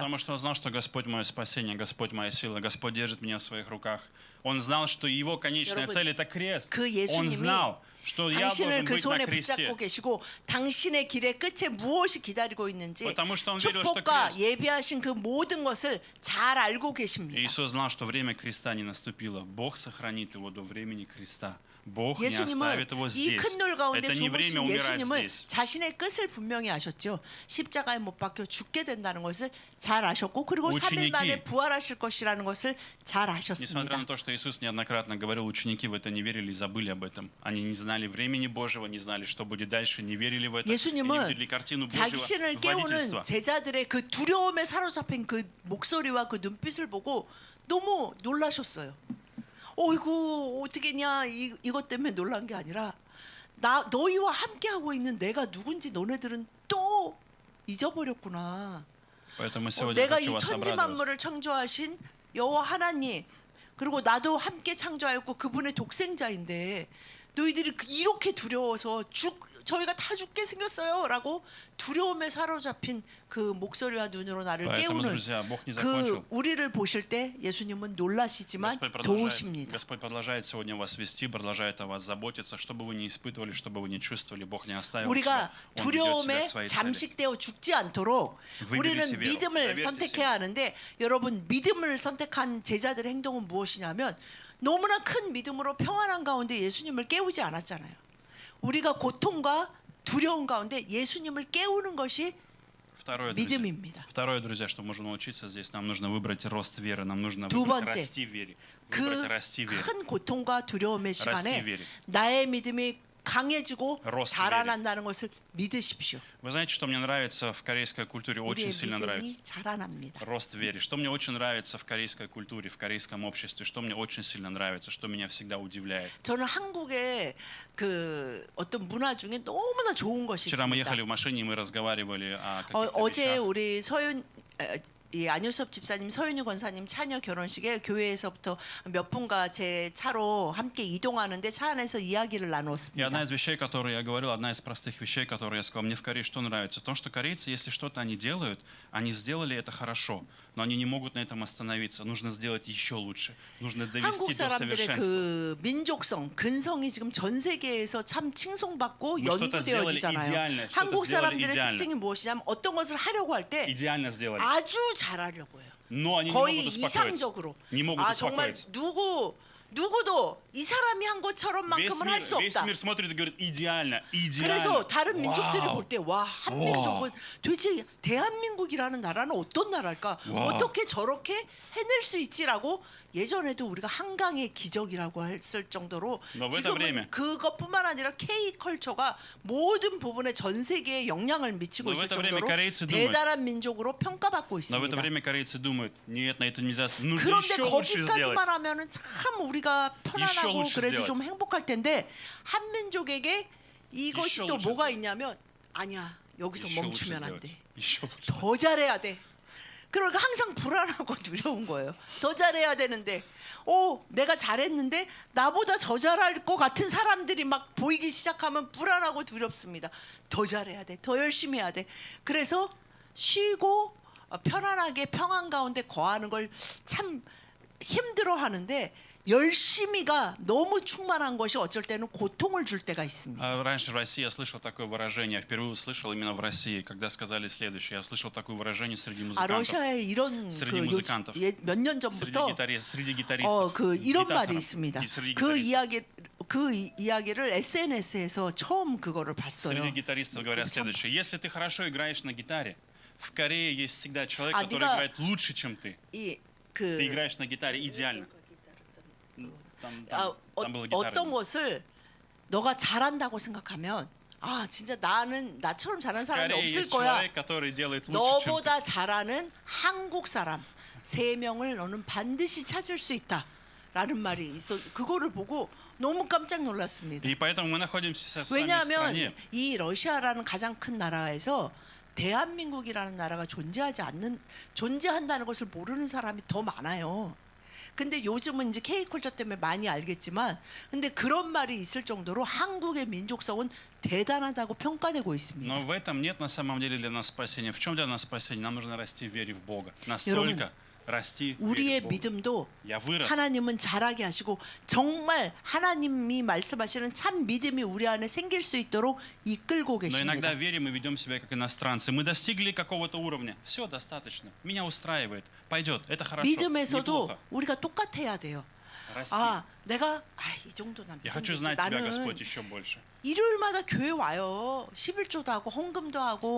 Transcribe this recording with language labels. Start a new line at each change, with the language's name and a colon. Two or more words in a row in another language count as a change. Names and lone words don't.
Russian: Потому что он знал, что Господь мое спасение, Господь моя сила, Господь держит меня в своих руках. Он знал, что его конечная
Korean: 여러분,
Russian: цель — это крест.
Korean: 그
Russian: Он
Korean: 예수님이
Russian: знал, что я
Korean: 당신을
Russian: должен
Korean: 그
Russian: быть
Korean: 손에
Russian: на кресте.
Korean: 붙잡고 계시고 당신의 길의 끝에 무엇이 기다리고 있는지
Russian: Потому что он верил, что
Korean: 축복과
Russian: крест.
Korean: 예비하신 그 모든 것을 잘 알고 계십니다.
Russian: Иисус знал, что время креста не наступило. Бог сохранит его до времени креста. Бог не
Korean: 예수님은
Russian: оставит его
Korean: 이
Russian: здесь.
Korean: 큰 놀 가운데
Russian: Это не время
Korean: 주무신
Russian: умирать
Korean: 예수님은
Russian: здесь.
Korean: 자신의 끝을 분명히 아셨죠. 십자가에 못 박혀 죽게 된다는 것을 잘 아셨고 그리고 3일
Russian: ученики.
Korean: 만에 부활하실 것이라는 것을 잘
Russian: Несмотря
Korean: 아셨습니다.
Russian: на то, что Иисус неоднократно говорил, ученики в это не верили и забыли об этом. Они не знали времени Божьего, не знали, что будет дальше, не верили в это. И не
Korean: 예수님은
Russian: видели картину Божьего
Korean: 자신을 깨우는
Russian: водительства.
Korean: 제자들의 그 두려움에 사로잡힌 그 목소리와 그 눈빛을 보고 너무 놀라셨어요. 어이구 어떻게냐 이것 때문에 놀란 게 아니라 너희와 함께 하고 있는 내가 누군지 너네들은 또 잊어버렸구나.
Russian: Поэтому сегодня
Korean: 내가
Russian: хочу
Korean: 이
Russian: вас
Korean: 천지
Russian: обрадовать.
Korean: 만물을 창조하신 여호와 하나님 그리고 나도 함께 창조하였고 그분의 독생자인데 너희들이 이렇게 두려워서 저희가 다 죽게 생겼어요라고 두려움에 사로잡힌 그 목소리와 눈으로 나를
Russian: Поэтому,
Korean: 깨우는
Russian: друзья, Бог не
Korean: 그
Russian: закончил.
Korean: 우리를 보실 때 예수님은 놀라시지만 도우십니다.
Russian: Господь продолжает сегодня вас вести, продолжает о вас заботиться, чтобы вы не испытывали, чтобы вы не чувствовали. Бог не оставил
Korean: 우리가
Russian: тебя. Он ведет тебя
Korean: 두려움에
Russian: к своей цели.
Korean: 잠식되어 죽지 않도록 우리는
Russian: veru.
Korean: 믿음을
Russian: Доверьтесь
Korean: 선택해야 하는데 여러분 믿음을 선택한 제자들의 행동은 무엇이냐면 너무나 큰 믿음으로 평안한 가운데 예수님을 깨우지 않았잖아요. 우리가 고통과 두려움 가운데 예수님을 깨우는 것이 믿음입니다.
Russian: Второе, друзья, что можно научиться здесь, нам нужно выбрать рост веры, нам нужно
Korean: 두
Russian: выбрать
Korean: 번째,
Russian: расти в вере.
Korean: 그
Russian: Выбрать расти в вере.
Korean: 큰 고통과 두려움의 시간에
Russian: вере.
Korean: 나의 믿음이 강해지고 자라난다는 것을 믿으십시오.
Russian: Вы знаете, что мне нравится в корейской культуре, очень
Korean: 우리의
Russian: сильно нравится?
Korean: 믿음이 자라납니다.
Russian: Рост в вере. Что мне очень нравится в корейской культуре, в корейском обществе, что мне очень сильно нравится, что меня всегда удивляет.
Korean: 저는 한국의 그 어떤 문화 중에 너무나 좋은 것이
Russian: Вчера мы
Korean: 있습니다.
Russian: ехали в машине, и мы разговаривали о каких-то
Korean: 어제
Russian: вещах.
Korean: 우리 이 안효섭 집사님, 서윤희 권사님 차녀 결혼식에 교회에서부터 몇 분과 제 차로 함께 이동하는데 차 안에서 이야기를
Russian: И
Korean: 나누었습니다.
Russian: одна из вещей, которые я говорил, одна из простых вещей, которые я сказал, мне в Корее что нравится, то, что корейцы, если что-то они делают, они сделали это хорошо, но они не могут на этом остановиться. Нужно сделать еще лучше. Нужно довести
Korean: 한국
Russian: до
Korean: 사람들의
Russian: совершенства.
Korean: 그 민족성, 근성이 지금 전 세계에서 참 칭송받고 연구되어지잖아요. 한국 사람들의 특징이 무엇이냐면 어떤 것을 하려고 할 때
Russian: Идеально сделали.
Korean: 아주 잘하려고 해요.
Russian: Но они не
Korean: 거의
Russian: могут успокоиться.
Korean: 이상적으로.
Russian: Не могут
Korean: 정말
Russian: успокоиться.
Korean: 누구도 이 사람이 한 것처럼만큼은 할 수
Russian: Весь
Korean: 없다.
Russian: мир смотрит и говорит, идеально, идеально.
Korean: 그래서 다른 민족들이 볼 때 와, 한민족은 도대체 대한민국이라는 나라는 어떤 나라일까? 어떻게 저렇게 해낼 수 있지라고 예전에도 우리가 한강의 기적이라고 했을 정도로 지금은 그것뿐만 아니라 K-컬처가 모든 부분에 전 세계에 영향을 미치고 있을 정도로 대단한 민족으로 평가받고
Russian: Но в это
Korean: 있습니다.
Russian: время корейцы думают, нет, на это нельзя, нужно
Korean: 그런데
Russian: еще лучше сделать.
Korean: 거기까지만 하면은 참 우리가 편안하고 그래도 좀 행복할 텐데 한민족에게 이것이 또 뭐가 있냐면 아니야 여기서
Russian: Еще лучше
Korean: 멈추면 안
Russian: сделать.
Korean: 돼.
Russian: Еще лучше.
Korean: 더 잘해야 돼. 그러니까 항상 불안하고 두려운 거예요. 더 잘해야 되는데, 내가 잘했는데 나보다 더 잘할 것 같은 사람들이 막 보이기 시작하면 불안하고 두렵습니다. 더 잘해야 돼. 더 열심히 해야 돼. 그래서 쉬고 편안하게 평안 가운데 거하는 걸 참 힘들어하는데 열심히가 너무 충만한 것이 어쩔 때는 고통을 줄 때가 있습니다.
Russian: Раньше в России я слышал такое выражение, я впервые услышал именно в России, когда сказали следующее. Я слышал такое выражение среди музыкантов.
Korean: 러시아에 이런 몇 년 전부터
Russian: среди гитаристов.
Korean: 이런 말이 있습니다. 그 이야기를 SNS에서 처음 그거를 봤어요.
Russian: Среди гитаристов говорят следующее: если ты хорошо играешь на гитаре, в Корее есть всегда человек, который играет лучше, чем ты. Ты играешь на гитаре идеально.
Korean: 어떤 것을 너가 잘한다고 생각하면 진짜 나처럼 잘하는 사람이 없을 거야. 너보다 잘하는 한국 사람 3명을 너는 반드시 찾을 수 있다라는 말이 있어. 그거를 보고 너무 깜짝 놀랐습니다. 왜냐하면 이 러시아라는 가장 큰 나라에서 대한민국이라는 나라가 존재한다는 것을 모르는 사람이 더 많아요. 근데 요즘은 이제 K컬처 때문에 많이 알겠지만 근데 그런 말이 있을 정도로 한국의 민족성은 대단하다고 평가되고 있습니다.
Russian: Но в этом нет на самом деле для нас спасения. В чем для нас спасение? Нам нужно расти в вере в Бога. Настолько расти в вере
Korean: 우리의
Russian: в Бога.
Korean: 믿음도
Russian: Я вырос.
Korean: 하나님은 자라게 하시고 정말 하나님이 말씀하시는 참 믿음이 우리 안에 생길 수 있도록 이끌고
Russian: Но
Korean: 계십니다.
Russian: иногда верим и ведем себя как иностранцы. Мы достигли какого-то уровня. Все достаточно. Меня устраивает. Пойдет. Это хорошо.
Korean: 믿음에서도
Russian: неплохо.
Korean: 우리가 똑같아야 돼요.
Russian: Расти.
Korean: 내가 이 정도는
Russian: Я хочу знать тебя, Господь, еще больше.
Korean: 일요일마다 교회 와요. 11조도 하고 헌금도 하고